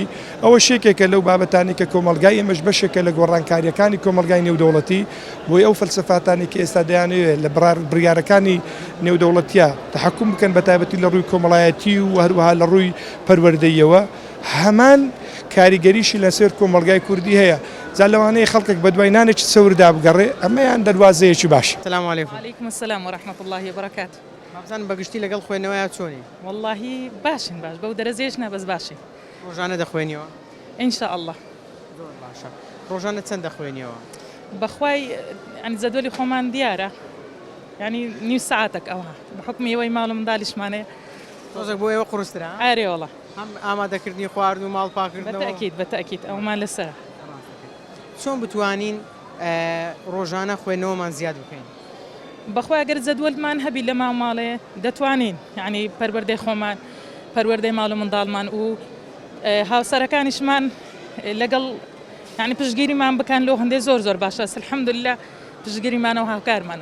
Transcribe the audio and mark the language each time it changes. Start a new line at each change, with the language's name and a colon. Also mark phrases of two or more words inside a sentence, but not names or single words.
Central Kurdish: ئەوە شێکێکە لەو بابەتانی کە کۆمەلگای ئێمەش بەشێکە لە گۆڕانکاریەکانی کۆمەلگای نێودەوڵەتی بۆی ئەو فەلسەفاتانی کە ئێستا دەیانەوێت لە بڕیارەکانی نێودەوڵەتیە تەحەکوم بکەن بە تایبەتی لە ڕووی کۆمەڵایەتی و هەروەها لە ڕووی پەروەردەیەوە هەمان کاریگەریشی لەسەر کۆمەلگای کوردی هەیە. جا لەوانەیە خەڵکێک بە دوای نانێکی سەوردا بگەڕێ ئەمەیان دەواازەیەکی باش.
Arabic: سلام علیکم. وعلیکم السلام ورحمة الله وبركاته.
Central Kurdish: مابزان بەگشتی لەگەڵ خوێندنەوەی چۆنی؟ والله باشن باش بەو دەرەجەیەش نەبەس باشی. ڕۆژانە دەخوێنیەوە؟
Arabic: إن شاء الله.
Central Kurdish: زۆر باشە. ڕۆژانە چەند دەخوێنیەوە؟ بەخوای يعني زەدوەلی خۆمان دیارە. يعني نيو ساعتك ئەوها بحکم ئێوەی ماڵ و منداڵیشمانەیە. ڕۆژێک بۆ ئێوە قورسترا؟ ئارێ وەڵا. هەم ئامادەکردنی خواردن و ماڵ پاکردنەوە؟ بەتەئکید ئەومان لەسەر. چۆن بتوانین ڕۆژانە خوێندنەوەمان زیاد بکەین؟ بەخوای ئەگەر زەدوەلمان هەبی لە ماڵێ دەتوانین یعنی پەروەردەی خۆمان پەروەردەی ماڵ و منداڵمان و هاوسەرەکانیشمان لەگەڵ یعنی پشتگیریمان بکەن لۆ هەندێک زۆر باشە الحەمدولله پشتگیریمانە و هاوکارمانە.